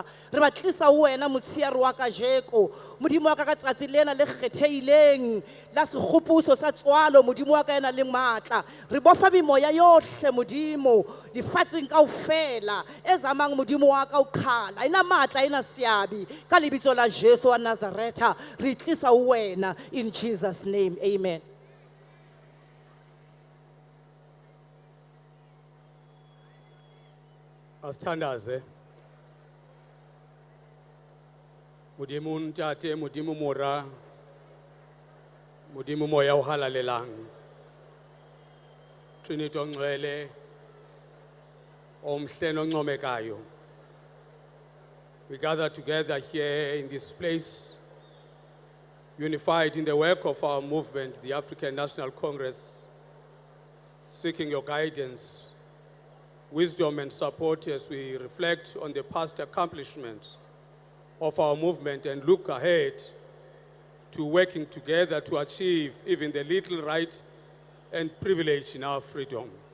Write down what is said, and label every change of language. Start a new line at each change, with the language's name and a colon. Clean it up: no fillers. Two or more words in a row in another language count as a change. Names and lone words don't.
Southern Sotho: Re ba tlisa wena motshiare wa kajeko, modimo wa ka ka tsatsi lena le kgetheileng la sekgopuso sa tswalo, modimo wa ka ena le matla. Re bofa memoya yohle modimo lefatsheng kaofela e zamang modimo wa ka o qhala ena matla ena siabi ka lebitso la Jesu wa Nazaretha re tlisa wena
English: in Jesus name.
Southern Sotho: Amen.
Zulu: Asithandaze.
Southern Sotho: Modimo ntate, modimo mora, modimo moya o halalelang.
Zulu: Trinity ongcwele, omhle noncomekayo.
English: We gather together here in this place unified in the work of our movement, the African National Congress, seeking your guidance, wisdom and support as we reflect on the past accomplishments of our movement and look ahead to working together to achieve even the little right and privilege in our freedom.